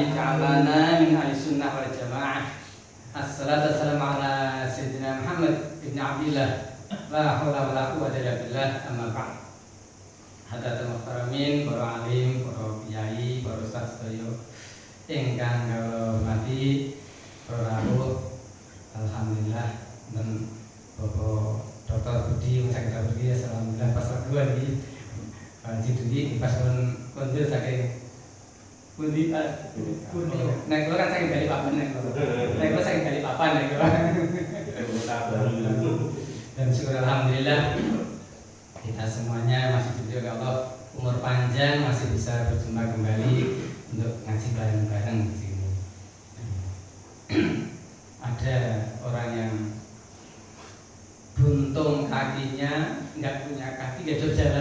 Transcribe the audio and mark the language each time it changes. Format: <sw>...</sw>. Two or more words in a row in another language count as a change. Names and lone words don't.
<ar>جعلنا من أهل السنة والجماعة. الصلاة والسلام على سيدنا محمد بن عبد الله. لا حول ولا قوة إلا بالله. أما بعد. حضرات المحترمين,</ar> <jv>para alim, para kiai, para ustaz sedaya ingkang kula hormati, para rawuh.</jv> <id>Alhamdulillah dan Bapak Dr.</id> <jv>Budi Sakit Budi alhamdulillah pas lagu iki. Haji Budi pas kondur saking Pundi pas Pundi. Nek kula kan saking Balikpapan nek kula. Nek kula saking Balikpapan nek kula.</jv> <id>Dan syukur alhamdulillah kita semuanya masih diberi Allah umur panjang, masih bisa berjumpa kembali untuk</id> <jv>ngaji bareng-bareng</jv> <id>di sini. Ada orang yang buntung kakinya, nggak punya kaki, nggak bisa jalan.</id>